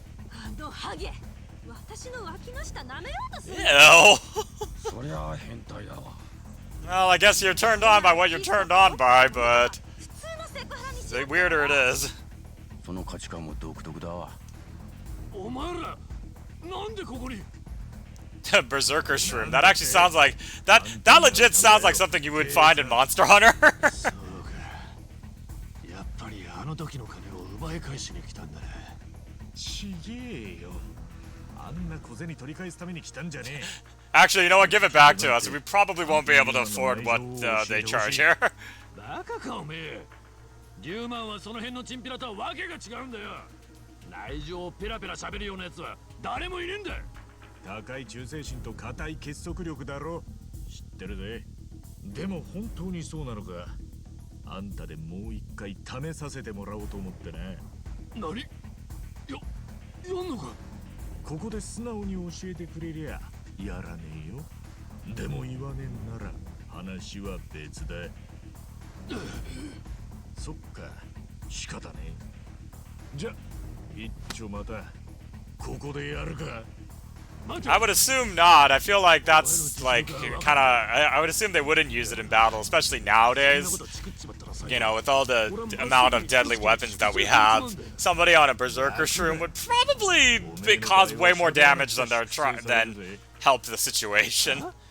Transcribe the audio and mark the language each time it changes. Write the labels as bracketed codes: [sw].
[ja] あのハゲ、私の脇の下舐めようとする。 [en] Ew. [ja] そりゃ変態だわ。 [en] Well, I guess you're turned on by what you're turned on by, but [ja] 普通のセクハラにし [en] the [ja] よう。 [en] weirder it is. [ja] その価値観も独特だわ。お前らなんでここに？ [en] Berserker shroom. That actually sounds like that legit sounds like something you would find in Monster Hunter. [ja] そうか。やっぱりあの時の金を奪い返しに来たんだね。ちげえよ。あんな小銭取り返すために来たんじゃねえ。 [en] Actually, you know what? Give it back to us. We probably won't be able to afford what they charge here. [ja] バカかおめえ。リュウマンはその辺のチンピラとはわけが違うんだよ。内情をペラペラ喋るようなやつは誰もいねえんだ。高い忠誠心と固い結束力だろ。知ってるぜ。でも本当にそうなのか。あんたでもう一回試させてもらおうと思ってな。何？やんのか？ここで素直に教えてくれりゃやらねえよ。でも言わねえなら話は別だ。そっか、仕方ねえ。じゃ、一丁またここでやるか。 [en] I would assume not. I feel like that's like kind of. I would assume they wouldn't use it in battle, especially nowadays. You know, with all the amount of deadly weapons that we have, somebody on a berserker shroom would probably cause way more damage than than help the situation.